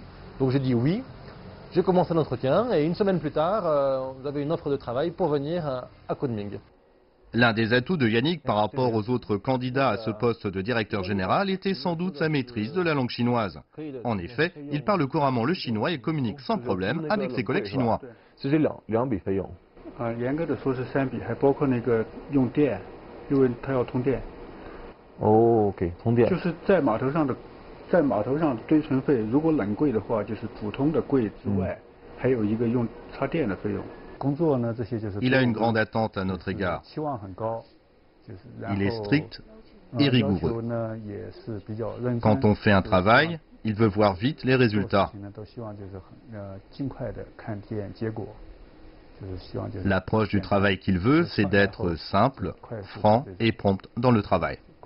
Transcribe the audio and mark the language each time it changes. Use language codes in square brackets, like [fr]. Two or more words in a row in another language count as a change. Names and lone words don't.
[fr] Donc j'ai dit oui, j'ai commencé l'entretien et 1 semaine plus tard, j'avais une offre de travail pour venir à Kunming. L'un des atouts de Yannick par rapport aux autres candidats à ce poste de directeur général était sans doute sa maîtrise de la langue chinoise. En effet, il parle couramment le chinois et communique sans problème avec ses collègues chinois. [zh] C'est 2 笔费用。严格的说是3笔，还包括那个用电，因为它要通电。哦 ，OK， 通电。就是在码头上的堆存费，如果冷柜的话，就是普通的柜之外，还有一个用插电的费用。 [fr] Il a une grande attente à notre égard. Il est strict et rigoureux. Quand on fait un travail, il veut voir vite les résultats. L'approche du travail qu'il veut, c'est d'être simple, franc et prompt dans le travail.